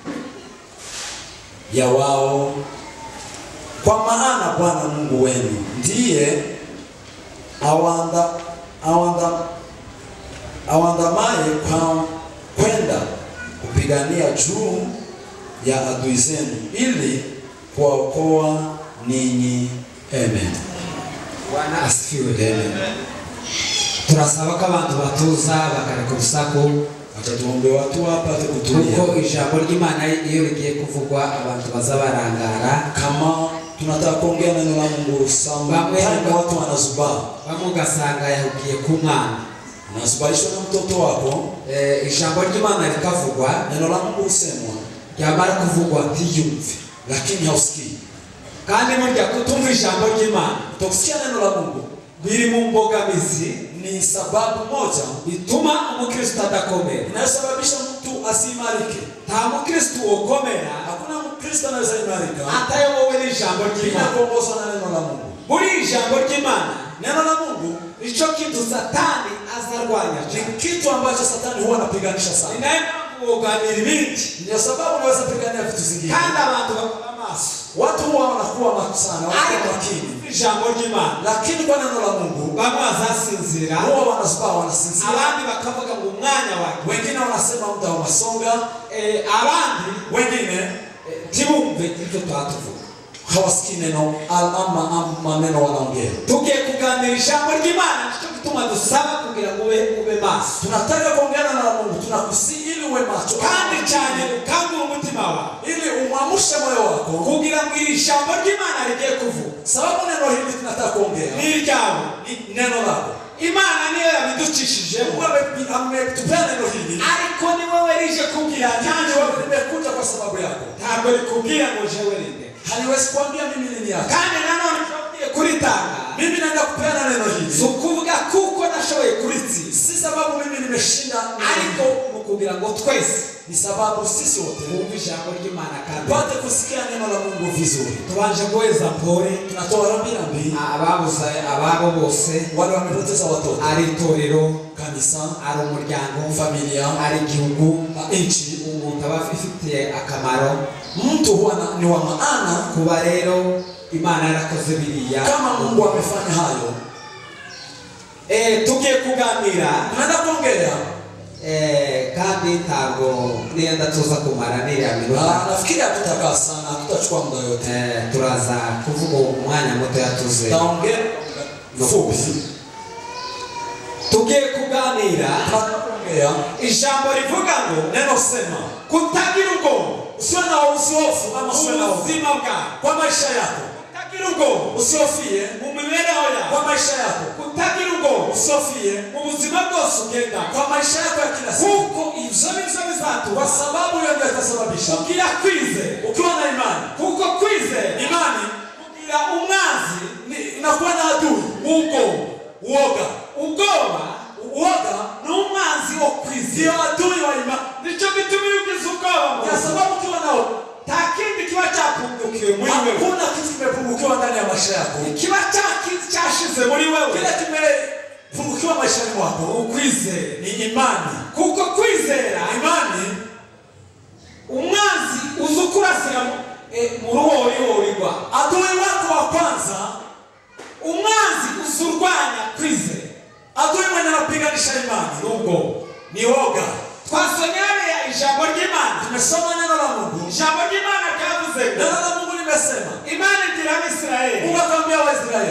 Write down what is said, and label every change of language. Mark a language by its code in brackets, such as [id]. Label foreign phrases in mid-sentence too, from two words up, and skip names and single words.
[sw] ya wao, kwa maana Bwana Mungu wenu ndiye awandamaye kwenda kupigania juu ya adui zenu ili kuwaokoa ninyi. Amen. Bwana asifiwe. Amen. [rw] Turasaba ko abantu batuza bakareka urusaku. [sw] Acha tuombe watu wapate kutulia. [rw] Kuko ijambo ry'Imana iyo rigiye kuvugwa abantu baza barangara. [sw] Kama tunataka kuongea neno la Mungu sana, watu wanazubaa. [rw] Bamwe ugasanga yahugiye ku mwana. [sw] Unasubaishwa na mtoto wako. [rw] Ijambo ry'Imana rikavugwa, [sw] neno la Mungu usemwa, [rw] yamara kuvugwa ntiyumve, [sw] lakini hausikii. [rw] Kandi murya kutumva ijambo ry'Imana, [sw] kusikia neno la Mungu [rw] biri mu mbogamizi, [sw] ni sababu moja [rw] ituma umukristo adakomera, [sw] inasababisha mtu asimarike. [rw] Nta mukristo ukomera, [sw] hakuna mkristo anaweza imarika [rw] atayobowe n'ijambo ry'Imana, [sw] kuongozwa na neno la Mungu. [rw] Buri ijambo ry'Imana, [sw] neno la Mungu nicho kitu Satani azarwanya, ni kitu ambacho Satani huwa anapiganisha sana. [rw] Uganira ibindi, [sw] ndio sababu unaweza pigania vitu zingine. [rw] Kandi abantu bakora maso, [sw] watu huwa wanakuwa macho sana, wanakuwa makini [rw] ijambo ry'Imana, [sw] lakini kwa neno la Mungu [rw] bamwe bazasinzira, [sw] huwa wanasinzira, [rw] abandi bakavuga ngo umwanya wake, [sw] wengine wanasema muda wa masonga, [rw] abandi [sw] wengine [rw] tibumve icyo twatuvuga, [sw] hawasikii neno ama maneno wanaongea. [rw] Tugiye kuganira ijambo ry'Imana, nicyo gituma dusaba kugira ngo ube maso. [sw] Tunataka kuongea neno la Mungu, tunakusihi ili uwe macho, [rw] kandi cyane ukangura umutima wawe, [sw] ili umwamushe moyo wako [rw] kugira ngo iri jambo ry'Imana rigiye kuvuga. [sw] Sababu neno hili tunataka kuongea [rw] ni ryawe, [sw] neno lako. [rw] Imana niyo yabiducishije, [sw] wewe ametupea neno hili, [rw] ariko ni wewe rije kubwira, [sw] nani wewe nimekuja kwa sababu yako. [rw] Ntabwo rikubwira ngo jewe rinde, [sw] haliwezi kuambia mimi nini yako. [rw] Kandi nanone tugiye kuritanga, [sw] mimi naenda kupeana neno hili, [rw] so kuvuga kuko nashoboye kuritsi, [sw] si sababu mimi nimeshinda, [rw] ariko kugira ngo twese, [sw] ni sababu sisi wote [rw] twumve ijambo ry'Imana kandi [sw] pate kusikia neno la Mungu vizuri. [rw] Tubanje kuweza mpore, [sw] tunatoa rambirambi [rw] ababuza ababo bose, [sw] wale wamepoteza watoto, [rw] ari itorero, [sw] kanisa, [rw] ari umuryango, [sw] familia, [rw] ari igihugu, [sw] nchi, [rw] umuntu aba afitiye akamaro, [sw] mtu huwa ni wa maana. [rw] Kuba rero Imana yarakoze biriya, [sw] kama Mungu amefanya hayo, [rw] tugiye kuganira, [sw] tunaenda kuongea, [rw] kandi ntabwo nienda tuza kumara niriya minota, [sw] nafikiri hatutakaa sana, hatutachukua muda yote, [rw] turaza kuvuga umwanya muto yatuze, [sw] taongea fupi. [rw] Tugiye kuganira, [sw] tunaongea [rw] ijambo rivuga ngo, [sw] neno sema [rw] kutagira ubwoba, [sw] usiwe na usiofu ama usiwe na [rw] ubuzima bwawe, [sw] kwa maisha yako. [rw] Kutagira ubwoba, [sw] usiofie [rw] mu mibereho yawe, [sw] kwa maisha yako. [rw] Kutagira ubwoba, [sw] usiofie [rw] mu buzima bwose ugenda, [sw] kwa maisha yako ya kila siku, [rw] kuko ibyo nibyo bizatuma, [sw] kwa sababu hiyo ndio itasababisha [rw] ugira kwize, [sw] ukiwa na imani. [rw] Kuko kwize [sw] imani [rw] kugira umwanzi, [sw] inakuwa na adui, uoga. Uoga [rw] ni umwanzi wo kwize, [sw] ndio adui wa imani. [rw] Nicho gituma ugize ubwoba, [sw] kwa sababu ukiwa nao [rw] nta kindi kiba cyapungukiwe muri wewe, [sw] hakuna kitu kimepungukiwa ndani ya maisha yako, [rw] kiba cyashize muri wewe, [sw] kile kimepungukiwa maishani mwako. [rw] Ukwizera [sw] ni imani, [rw] kuko kwizera [sw] imani, [rw] umwanzi uzukurasira mu ruhorihorirwa, [sw] adui wako wa kwanza, [rw] umwanzi uzurwanya kwizera, [sw] adui mwenye anapiganisha imani [rw] nubwo [sw] ni woga. [rw] Twasomye ya ijambo ry'Imana, [sw] tumesoma neno la Mungu, [rw] ijambo ry'Imana kavuze, [sw] neno la Mungu limesema, [rw] Imana igira Abisirayeli, [sw] Mungu akamwambia Waisraeli,